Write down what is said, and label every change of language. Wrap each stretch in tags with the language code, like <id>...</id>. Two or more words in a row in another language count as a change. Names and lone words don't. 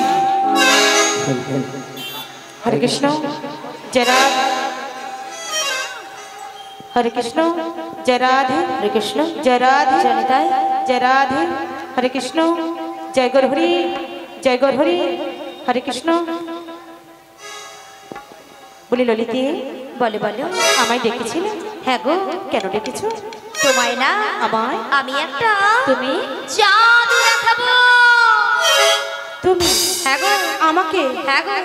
<bn>हरे कृष्ण जय राधे हरे कृष्ण जय राधे हरे कृष्ण जय राधे जनिताय जय राधे हरे कृष्ण जय गौरहरि हरे कृष्ण বলি ললিতে বলে বলো আমায় ডেকেছিলে? হ্যাঁ গো কেন ডেকেছো? তোমায় না আমায়? আমি একটা তুমি? জাদু দেখাবো। তুমি? হ্যাঁ গো আমাকে হ্যাঁ গো</bn>